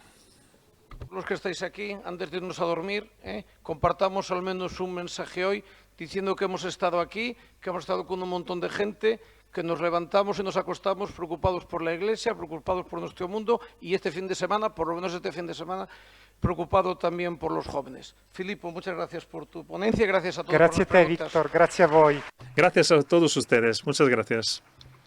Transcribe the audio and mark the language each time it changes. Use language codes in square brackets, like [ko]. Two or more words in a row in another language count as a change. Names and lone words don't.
[es] Los que estáis aquí, antes de irnos a dormir, compartamos al menos un mensaje hoy diciendo que hemos estado aquí, que hemos estado con un montón de gente, que nos levantamos y nos acostamos preocupados por la Iglesia, preocupados por nuestro mundo, y este fin de semana, por lo menos este fin de semana, preocupado también por los jóvenes. Filippo, muchas gracias por tu ponencia, gracias a todos. [it] Grazie a te, Víctor, grazie a voi. [es] Gracias a todos ustedes, muchas gracias.